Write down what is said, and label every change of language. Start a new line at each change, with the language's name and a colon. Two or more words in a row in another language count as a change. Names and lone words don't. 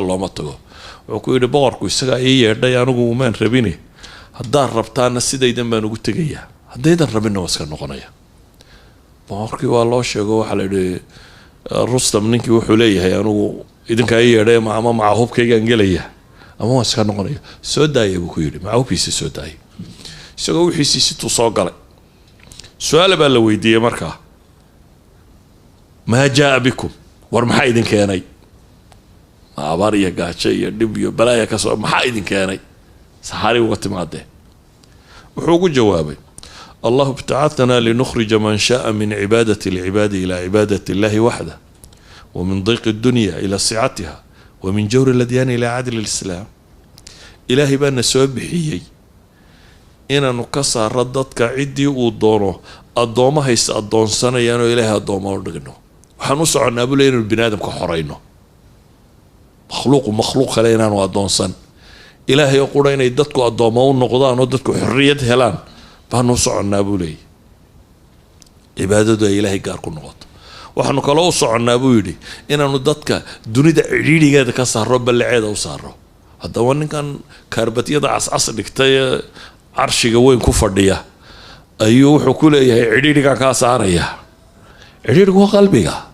Somali: looma tago wuxuu ku yiri boqorku isaga ay yeedhay anigu umaan rabine haddaan rabtaana sidaydan baan ugu tagayaa haddaydan rabina waska noqonaya boqorkii waa loo sheego waxa la yiri Rustam ninkii wuxuu leeyahay anigu idinka ay yeedhay ma hubkaygaan gelaya ama waska noqonaya soo daayay buu ku yiri ma hubkiisa soo daayay isagoo wixiisii si tuu soo galay su'aal baa la weydiiyay markaa
Arabic: ما جاء بكم
Somali: war maxaa idin keenay abaar iyo gaajo iyo dhib iyo balaaya ka soo maxaa idin keenay saxari uga timaadeen wuxuu ugu jawaabay
Arabic: الله ابتعثنا لنخرج من شاء من عبادة العباد إلى عبادة الله وحده ومن ضيق الدنيا إلى سعتها ومن جور الأديان إلى عدل الإسلام
Somali: ilahi bana soo bixiyay inaanu ka saaro dadka cidii uu doono adoomaha is adoonsanayaan oo ilaahay adoomo u dhigno waxaan u soconaa buu leeyahay bini'aadamka xoreyno makhluuq kale inaanu adoonsan ilaahay oo qura inay dadku adoomo u noqdaan oo dadku xorriyad helaan baan u soconaa buu leeyahay cibaadadu ay ilaahay gaar ku noqoto waxaanu kale u soconaa buu yidhi inaanu dadka dunida cidhiidhigeeda ka saaro ballaceeda u saaro haddaba ninkan kaarbatiyada cascas dhigtay carshiga weyn ku fadhiya ayuu wuxuu ku leeyahay cidhiidhiga ka saaraya cidhiidhigu waa qalbiga